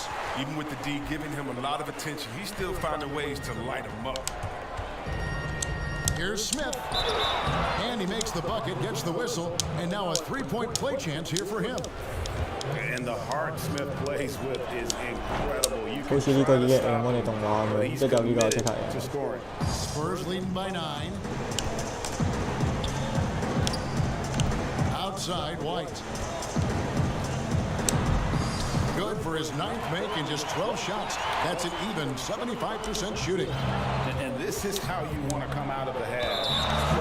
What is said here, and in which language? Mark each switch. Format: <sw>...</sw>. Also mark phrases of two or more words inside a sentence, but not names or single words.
<en>Even with the D giving him a lot of attention, he's still finding ways to light him up. Here's Smith. And he makes the bucket, gets the whistle, and now a 3-point play chance here for him. And the heart Smith plays with is incredible. You</en> <yue>好似呢個已經我哋動畫咁樣，一有呢個即刻贏。</yue> <en>to scoring. Spurs leading by 9. Outside, White. Good for his 9th make in just 12 shots. That's an even 75% shooting. And this is how you want to come out of the half.</en>